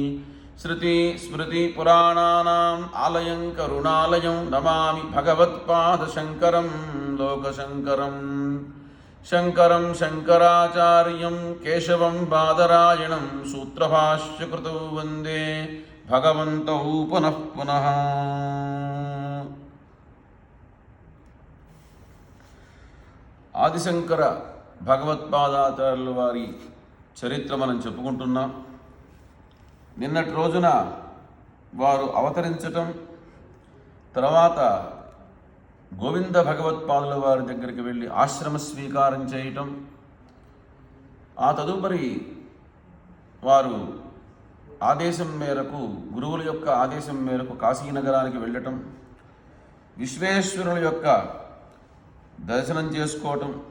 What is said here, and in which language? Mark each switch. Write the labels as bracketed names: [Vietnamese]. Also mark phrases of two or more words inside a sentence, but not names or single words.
[Sanskrit] श्रुतिस्मृतिपुराणानाम् आलयं करुणालयं नमामि भगवत्पादशङ्करं लोकशङ्करं। शङ्करं शङ्कराचार्यं केशवं बादरायणं सूत्रभाष्यकृतौ वन्दे भगवन्तौ पुनः पुनः। [Telugu] ఆదిశంకర భగవత్పాదాచార్యుల వారి చరిత్ర మనం చెప్పుకుంటున్నాం. నిన్నటి రోజున వారు అవతరించటం, తర్వాత గోవింద భగవత్పాదుల వారి దగ్గరికి వెళ్ళి ఆశ్రమ స్వీకారం చేయటం, ఆ తదుపరి వారు ఆదేశం మేరకు, గురువుల యొక్క ఆదేశం మేరకు కాశీనగరానికి వెళ్ళటం, విశ్వేశ్వరుల యొక్క దర్శనం చేసుకోవటం,